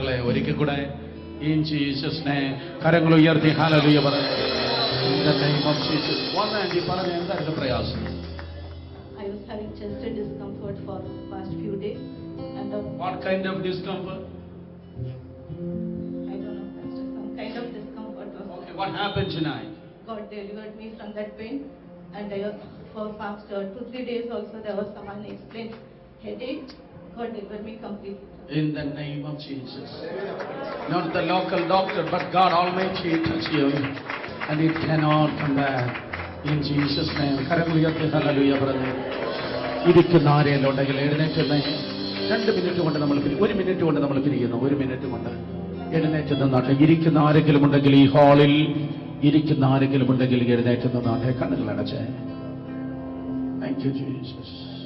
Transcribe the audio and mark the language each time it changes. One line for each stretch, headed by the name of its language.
Malayalam: ഒരിക്കൽ കൂടെ
English: In Jesus' name.
Malayalam: കരങ്ങൾ ഉയർത്തി ഹല്ലേലൂയ പറഞ്ഞു.
English: In the name of Jesus.
Malayalam: വന്നേണ്ടി പറഞ്ഞു എന്തായിരുന്നു പ്രയാസം?
English: I was having chest discomfort for the past few days, and What kind of discomfort? I don't know, Pastor, some kind of discomfort was Okay, what happened tonight? God delivered me from that pain, and for past 2-3 days also there was some unexplained headache. God delivered me completely. In the name of Jesus. Not the local doctor, but God Almighty touch you, and it cannot come back. In Jesus' name.
Malayalam: കരങ്ങൾ ഉയർത്തി hallelujah പറഞ്ഞു. ഇരിക്കുന്ന ആരെങ്കിലും ഉണ്ടെങ്കിൽ എഴുന്നേറ്റ് 2 minute കൊണ്ട് നമ്മൾ 1 minute കൊണ്ട് നമ്മൾ പിരിയുന്നു. 1 മിനിറ്റ് കൊണ്ട് എഴുന്നേറ്റ് നിന്നാട്ടെ. ഇരിക്കുന്ന ആരെങ്കിലും ഉണ്ടെങ്കിൽ ഈ ഹാളിൽ ഇരിക്കുന്ന ആരെങ്കിലും ഉണ്ടെങ്കിൽ എഴുന്നേറ്റ് നിന്നാട്ടെ. കണ്ണുകൾ അടച്ചേ.
English: Thank you Jesus.